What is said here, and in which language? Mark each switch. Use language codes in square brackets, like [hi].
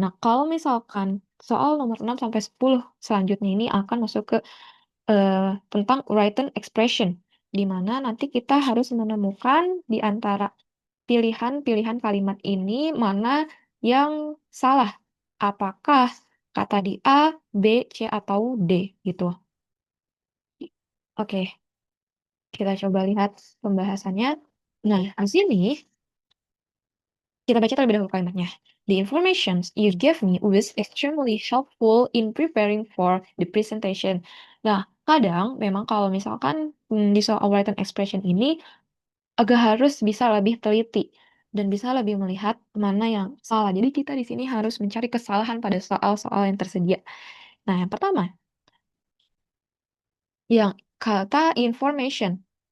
[id] Nah, kalau misalkan soal nomor 6 sampai 10 selanjutnya ini akan masuk ke tentang written expression, di mana nanti kita harus menemukan di antara pilihan-pilihan kalimat ini mana yang salah. Apakah kata di A, B, C, atau D gitu. Oke, kita coba lihat pembahasannya. Nah, di sini kita baca terlebih dahulu kalimatnya. [en] The information you gave me was extremely helpful in preparing for the presentation. [id] Nah, kadang memang kalau misalkan di soal written expression ini agak harus bisa lebih teliti dan bisa lebih melihat mana yang salah. Jadi kita di sini harus mencari kesalahan pada soal-soal yang tersedia. Nah, yang pertama, yang kata information.